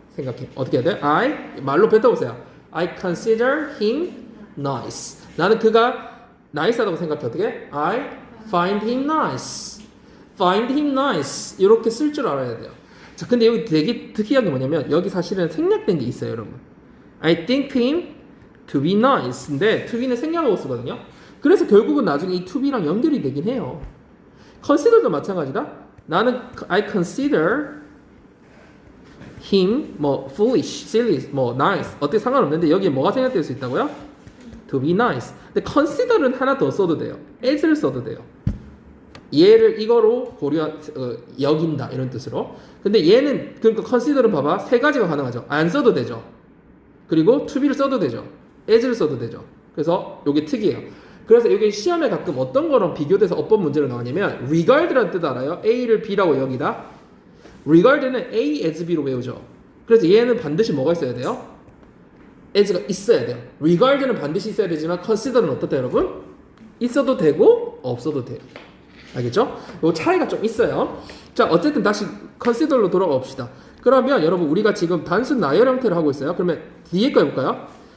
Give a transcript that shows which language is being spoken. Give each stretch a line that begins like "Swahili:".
Korean: 생각해. 어떻게 해야 돼? 말로 뱉어보세요.
English: I consider him nice.
Korean: 나는 그가 nice하다고 생각해. 어떻게?
English: I find him nice. find him nice.
Korean: 이렇게 쓸 줄 알아야 돼요. 자, 근데 여기 되게 특이한 게 뭐냐면 여기 사실은 생략된 게 있어요, 여러분.
English: I think him to be nice인데 to be는
Korean: 생략하고 쓰거든요. 그래서 결국은 나중에 이 to be랑 연결이 되긴 해요. consider도 마찬가지다. 나는 I consider him 뭐 foolish, silly, 뭐 nice 어떻게 상관없는데 여기에 뭐가 생략될 수 있다고요?
English: to be nice.
Korean: 근데 consider는 하나 더 써도 돼요. as를 써도 돼요. 얘를 이거로 여긴다 이런 뜻으로. 근데 얘는 그러니까 consider는 봐봐 세 가지가 가능하죠. 안 써도 되죠. 그리고 to be를 써도 되죠. as를 써도 되죠. 그래서 이게 특이해요. 그래서 이게 시험에 가끔 어떤 거랑 비교돼서 어떤 문제로 나오냐면 regard라는 뜻 알아요? A를 B라고 여기다. regard는 A as B로 외우죠. 그래서 얘는 반드시 뭐가 있어야 돼요? as가 있어야 돼요. regard는 반드시 있어야 되지만 consider는 어떻다 여러분? 있어도 되고 없어도 돼요. 알겠죠? 요 차이가 좀 있어요. 자, 어쨌든 다시 consider로 돌아가 봅시다. 그러면 여러분 우리가 지금 단순 나열 형태를 하고 있어요. 그러면 뒤에 거 해볼까요?